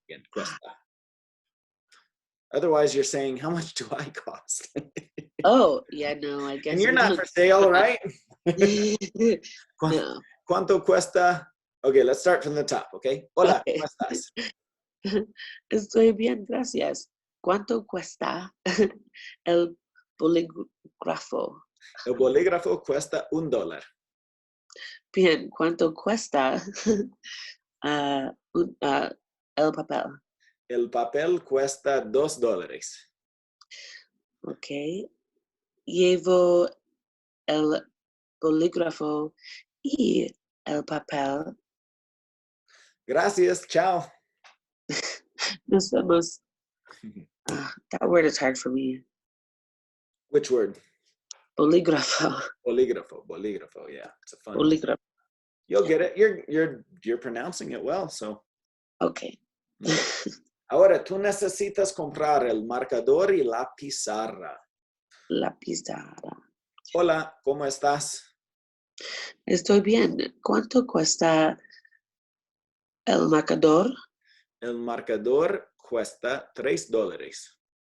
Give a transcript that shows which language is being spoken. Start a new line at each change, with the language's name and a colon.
English: again, cuesta. Otherwise, you're saying, how much do I cost? Oh, yeah, no, I guess. And you're we not don't- for sale, right? No.
Spanish: ¿Cuánto cuesta?
English: Okay, let's start from the top, okay?
Spanish: Hola,
English: Okay.
Spanish: ¿cómo estás? Estoy bien, gracias. ¿Cuánto cuesta el bolígrafo? El bolígrafo cuesta $1. Bien, ¿cuánto cuesta el papel? El papel cuesta $2. Ok. Llevo el bolígrafo y el papel. Gracias, chao. Nos vemos.
English: That word is hard for me. Which word?
Spanish: Bolígrafo.
English: Bolígrafo, yeah. It's a fun one.
Spanish: Bolígrafo.
English: You'll get it. You're pronouncing it well, so. Okay.
Spanish: Ahora, tú necesitas comprar el marcador y la pizarra. La pizarra. Hola, ¿cómo estás? Estoy bien. ¿Cuánto cuesta el marcador? El marcador cuesta $3.